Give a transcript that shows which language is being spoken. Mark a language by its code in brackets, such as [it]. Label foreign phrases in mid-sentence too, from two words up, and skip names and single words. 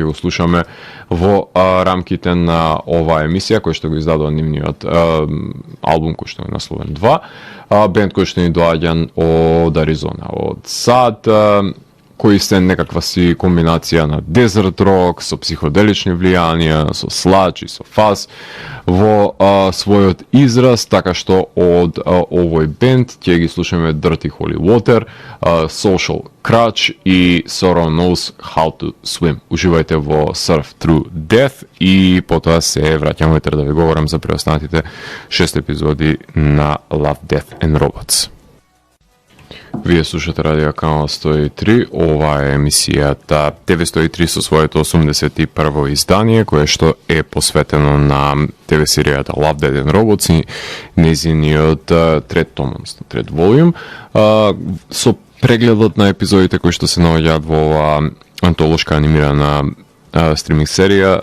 [mk] го слушаме во рамките на оваа емисија, кој што го издадува нивниот албум кој што е насловен 2, бенд кој што ни доаѓа од Аризона, од САД, кои се некаква си комбинација на [en] desert rock, [mk] со психоделични влијанија, со слач и со фаз во својот израз, така што од овој бенд ќе ги слушаме Dirty Holy Water, Social Crutch и Sorrow Knows How to Swim. Уживајте во Surf Through Death и потоа се враќаме да ви говорам за преостанатите 6 епизоди на Love, Death and Robots. Вие слушате Радио Канал 103, ова е емисијата ТВ103 со своето 81-во издание, кое што е посветено на ТВ серијата Love, Death and Robots и незиниот трет том, трет волјум, со прегледот на епизодите кои што се наоѓаат во оваа антолошка анимирана стриминг серија.